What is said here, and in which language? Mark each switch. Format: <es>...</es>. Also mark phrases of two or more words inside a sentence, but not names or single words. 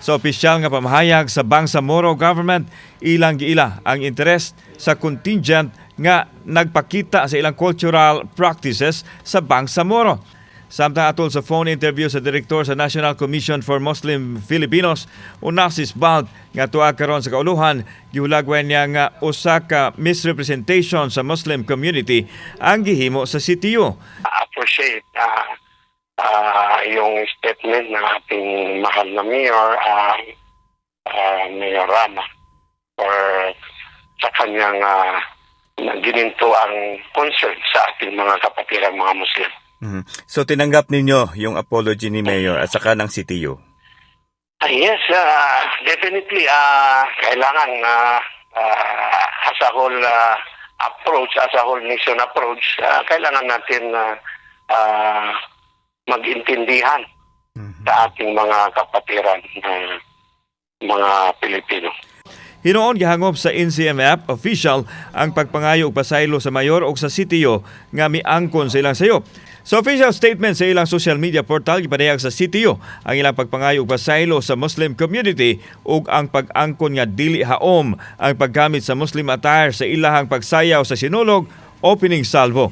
<ceb>Sa opisyal nga pamahayag sa Bangsamoro government, ilang giila ang interes sa contingent nga nagpakita sa ilang</ceb> <en>cultural practices</en> <ceb>sa Bangsamoro. Samtang atol sa</ceb> <en>phone interview</en> <ceb>sa direktor sa National Commission for Muslim Filipinos, Onassis Bald, nga tuwa karon sa kauluhan, gihulagwan niya nga usa ka misrepresentation sa</ceb> <en>Muslim community</en> <ceb>ang gihimo sa CTU.</ceb> <tl>Appreciate yung statement ng ating mahal na Mayor, Mayor Rama, or sa kanyang gininto ang concern sa ating mga kapatirang mga Muslim. So tinanggap ninyo yung apology ni Mayor at saka ng CTU?</tl> <en>Yes, definitely.</en> <tl>Kailangan</tl> <en>as a whole approach, as a whole nation approach,</en> <tl>kailangan natin mag-intindihan sa ating mga kapatiran mga Pilipino.</tl> <ceb>Hinoon gihangop sa NCMF official ang pagpangayo og pasaylo sa mayor o sa CTO nga miangkon sa ilang sayop. Sa</ceb> <en>official statement</en> <ceb>sa ilang</ceb> <en>social media portal,</en> <ceb>gipadayag sa CTO ang ilang pagpangayo og pasaylo sa</ceb> <en>Muslim community</en> <ceb>ug ang pag-angkon nga dili haom ang paggamit sa</ceb> <en>Muslim attire</en> <ceb>sa ilahang pagsayaw sa sinulog</ceb> <en>opening salvo.</en>